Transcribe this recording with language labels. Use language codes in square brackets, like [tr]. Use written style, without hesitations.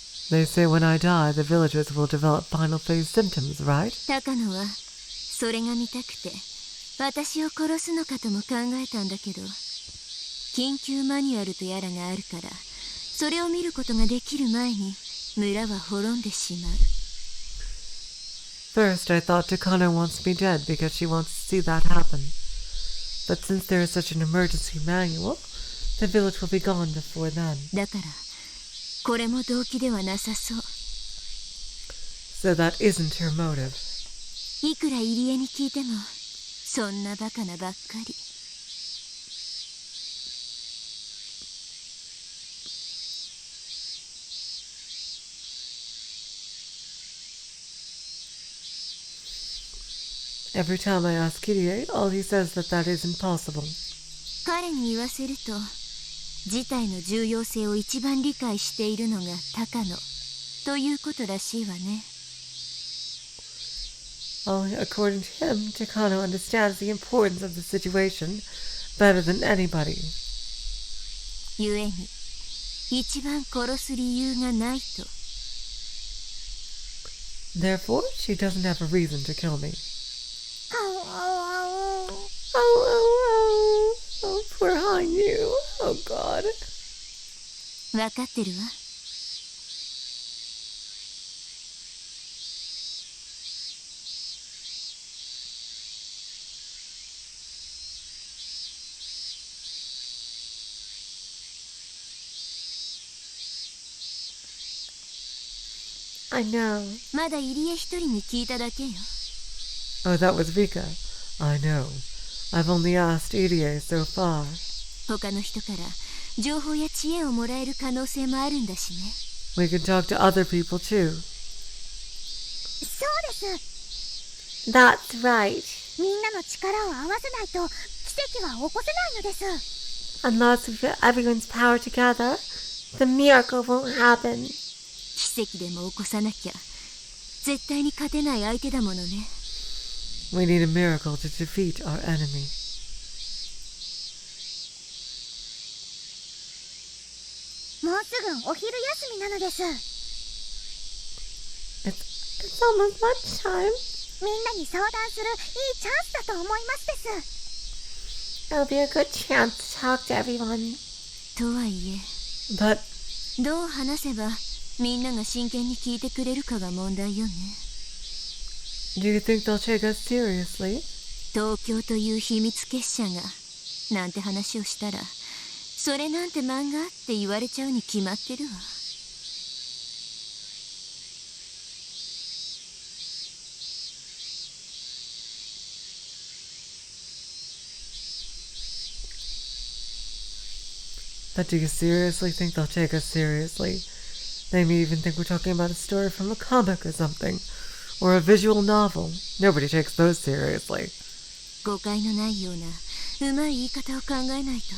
[en] They say when I die, the villagers will develop final phase symptoms, right? [ja] 高野はそれが見たくて私を殺すのかとも考えたんだけど、緊急マニュアルとやらがあるから、それを見ることができる前に村は滅んでしまう。 [en] First, I thought Takano wants me dead because she wants to see that happen. But since there is such an emergency manual, the village will be gone before then. [ja] だからこれも動機ではなさそう。 [en] So that isn't her motive. [ja] いくら入江に聞いてもそんなバカなばっかり。 [en] Every time I ask Kirie, all he says that isn't possible. [ja] 彼に言わせると、事態の重要性を一番理解しているのが高野ということらしいわね。 [en] Well, according to him, Takano understands the importance of the situation better than anybody. [ja] 故に、一番殺す理由がないと。 [en] Therefore, she doesn't have a reason to kill me. Oh, poor Hanyu. Oh, God. [ja] わかってるわ。 [en] I know. [ja] まだ入江一人に聞いただけよ。 [en] Oh, that was Vika. I know. I've only asked Irie so far. [ja] 他の人から情報や知恵をもらえる可能性もあるんだしね。 [en] We can talk to other people too. [ja] そうです。 [en] That's right. [ja] みんなの力を合わせないと奇跡は起こせないのです。 [en] Unless we put everyone's power together, the miracle won't happen. [ja] 奇跡でも起こさなきゃ絶対に勝てない相手だものね。 [en] We need a miracle to defeat our enemy. [ja] もうすぐお昼休みなのです。 [en] It's almost lunchtime. [ja] みんなに相談するいいチャンスだと思いますです。 [en] It'll be a good chance to talk to everyone. [ja] とはいえ、 [en] But [ja] どう話せばみんなが真剣に聞いてくれるかが問題よね。 [en] do you think they'll take us seriously? [ja] 東京という秘密結社がなんて話をしたら、それなんて漫画って言われちゃうに決まってるわ。 [en] But do you seriously think they'll take us seriously? They may even think we're talking about a story from a comic or something. or a visual novel. Nobody takes those seriously. [ja] 誤解のないようなうまい言い方を考えないと。